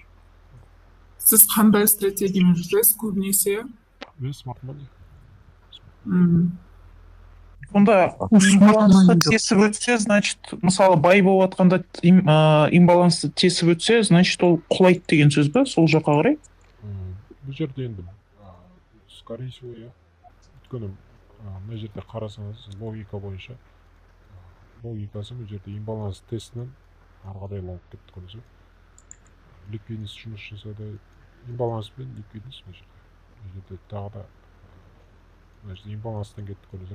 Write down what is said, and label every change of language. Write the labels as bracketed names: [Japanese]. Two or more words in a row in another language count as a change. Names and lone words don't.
[Kazakh] Сіз қандай стратегиямен жүрсіз көбінесе? Мен смарт мани. Онда имбалансты тесіп өтсе, значит, мысалы бай болып жатқанда имбалансты тесіп өтсе, значит, ол құлайды деген сөз бе, сол жаққа қарай? Бұл жерде енді, [Russian] скорее всего, я. [Kazakh] Өйткені, мына жерде қарасаңыз, логика бойынша, логикасы бұл жерде имбаланс тестінен арғадай лонг кетті көресіз. Ликвидность жұмыс жасады, имбаланс пен ликвидность бұл жерде. Бұл жерде тағы да, мына жерде имбаланстан кетті көресіз.